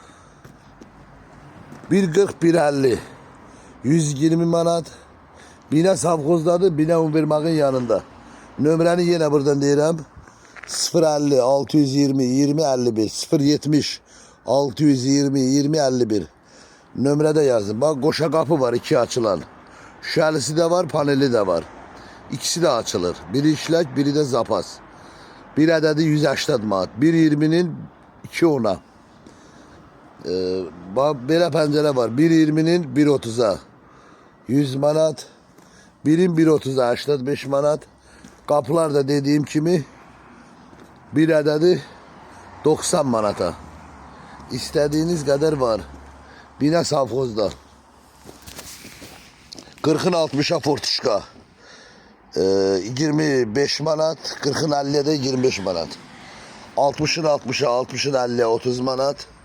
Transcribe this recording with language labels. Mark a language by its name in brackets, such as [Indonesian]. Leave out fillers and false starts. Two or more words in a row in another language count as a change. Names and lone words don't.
[Azerbaijani] 140 150 120 manat. Bine savxozdadır, bine Univermağın yanında. Nömrəni yenə buradan deyirəm. 050 620 20 51 070 620 20 51 nömrədə yazın. Bak qoşa kapı var, 2 açılan. Şüşəlisi de var, paneli de var. İkisi de açılır. Biri işlək, biri de zapas. Bir ədədi 180 manat. 120'nin 2 ona. Belə pəncərə var. 120'nin 130'a 100 manat. Birin 130'a 85 manat. Kapılar da dediğim kimi bir ədədi 90 manata. [Turkish] İstediğiniz kadar var. [Azerbaijani] Bine savxozda. 40'ın 60'a fortuşka. 25 manat. 40'ın 50'ye de 25 manat. 60'ın 60'a 60'ın 50'ye 30 manat.